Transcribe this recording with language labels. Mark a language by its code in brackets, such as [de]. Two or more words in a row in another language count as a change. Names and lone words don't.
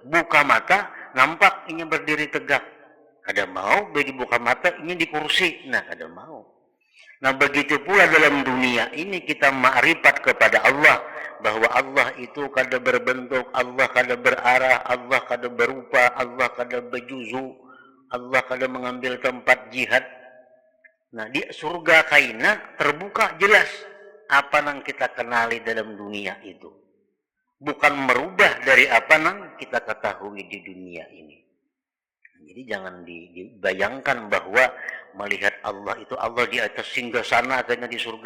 [bjn] Buka mata, nampak inya berdiri tegak. Kada mau, bagi buka mata inya di kursi. Nah, kada mau. Nah, begitu pula dalam dunia ini kita ma'rifat kepada Allah, bahwa Allah itu kada berbentuk, Allah kada berarah, Allah kada berupa, Allah kada berjuzu, Allah kada mengambil tempat jihad. Nah, di surga kaina terbuka jelas apa yang kita kenali dalam dunia itu. Bukan merubah dari apa yang kita ketahui di dunia ini. Jadi jangan dibayangkan bahwa melihat Allah itu Allah di atas singgasana katanya di surga.